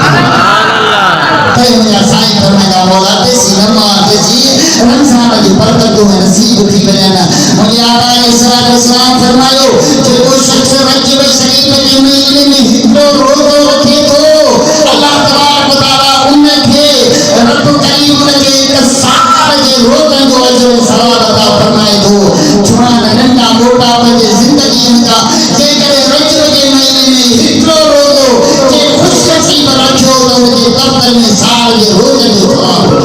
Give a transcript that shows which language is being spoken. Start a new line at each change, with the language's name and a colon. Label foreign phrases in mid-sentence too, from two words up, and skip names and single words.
Sindhi: त मुंहिंजा साईं फरमाईंदा मौला तेसी नमाज़ तेसी रमज़ान जी बरकतूं ऐं नसीब थी वञनि मुंहिंजे आका अलैहिस्सलाम फरमायो जेको शख़्स रजब शरीफ जे महीने में हिकिड़ो रोज़ो रखे थो
Arabic: الله تبارك وتعالى
Sindhi: उनखे रब करीम उनखे हिक साल जे रोज़नि जो अजर सवाब अता फरमाए थो जवान नंढा मोटा पंहिंजे ज़िंदगीअ जा जेकॾहिं रजब जे महीने में हिकिड़ो रोज़ो जे ख़ुशनसीब रखियो त उनजे दफ़्तर में साल जे रोज़नि जो सवाब